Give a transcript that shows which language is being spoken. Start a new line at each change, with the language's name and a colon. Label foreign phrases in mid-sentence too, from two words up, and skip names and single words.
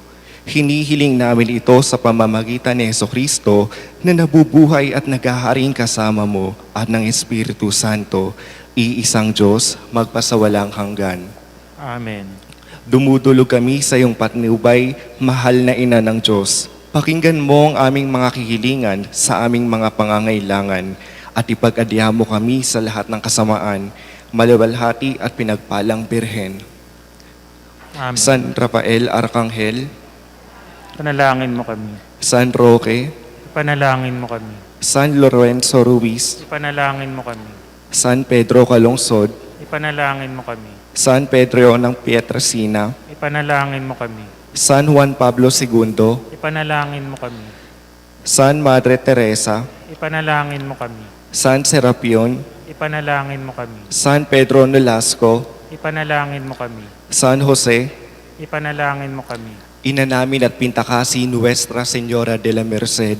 Filipino: Hinihiling namin ito sa pamamagitan ni Jesucristo na nabubuhay at naghaharing kasama mo at ng Espiritu Santo, iisang Diyos, magpasawalang hanggan. Amen. Dumudulog kami sa iyong patnubay, mahal na ina ng Diyos. Pakinggan mo ang aming mga kahilingan sa aming mga pangangailangan at ipag-adya mo kami sa lahat ng kasamaan, maluwalhati at pinagpalang Birhen. Amen. San Rafael Arcangel, Panalangin mo kami. San Roque, Panalangin mo kami. San Lorenzo Ruiz, Ipanalangin mo kami. San Pedro Calungsod, Ipanalangin mo kami. San Pedro ng Pietrasina, Ipanalangin mo kami. San Juan Pablo II, Ipanalangin mo kami. San Madre Teresa, Ipanalangin mo kami. San Serapion, Ipanalangin mo kami. San Pedro Nolasco, Ipanalangin mo kami. San Jose, Ipanalangin mo kami. Ina namin at Pintakasi Nuestra Señora de la Merced,